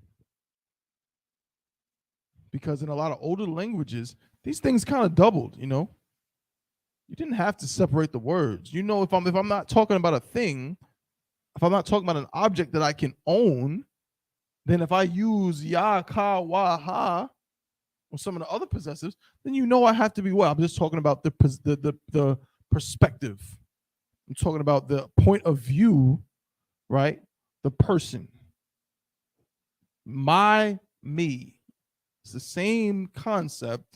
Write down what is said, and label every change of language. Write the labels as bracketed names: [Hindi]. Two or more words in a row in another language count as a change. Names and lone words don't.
[English] Because in a lot of older languages, these things kind of doubled, you know. You didn't have to separate the words. You know, if I'm not talking about a thing, if I'm not talking about an object that I can own, then if I use ya, ka, wa, ha, or some of the other possessives, then you know I have to be what? I'm just talking about the perspective. I'm talking about the point of view, right? The person. My, me. It's the same concept.